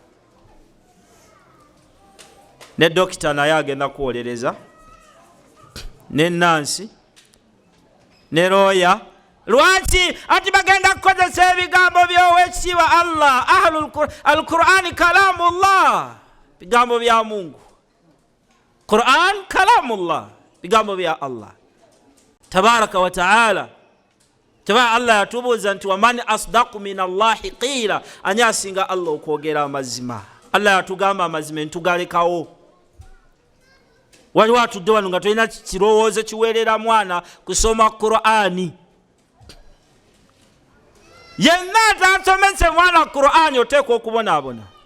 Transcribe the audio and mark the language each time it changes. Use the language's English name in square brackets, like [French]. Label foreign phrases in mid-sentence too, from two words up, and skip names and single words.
[Ganda] Ne dokita naye agenda kuwolereza, ne nansi, ne looya. Lwaki? Ati bagenda kukozesa ebigambo by'owekitiibwa Allah. [Arabic] القرآن كلام الله, [Ganda] bigambo bya Mungu. [Arabic] القرآن كلام الله, [Ganda] bigambo bya [Arabic] الله تبارك وتعالى. [Ganda] Taba Allah yatubuuza nti [Arabic] ومن أصدق من الله قيلا, [Ganda] ani asinga Allah okwogera amazima. Allah yatugamba amazima ntugalekawo. Waliwo atudde wano nga tolina kirowoozo kiweerera mwana kusoma Qur'ani. Yenna atasomese mwana Qur'ani oteekwa okubonaabona.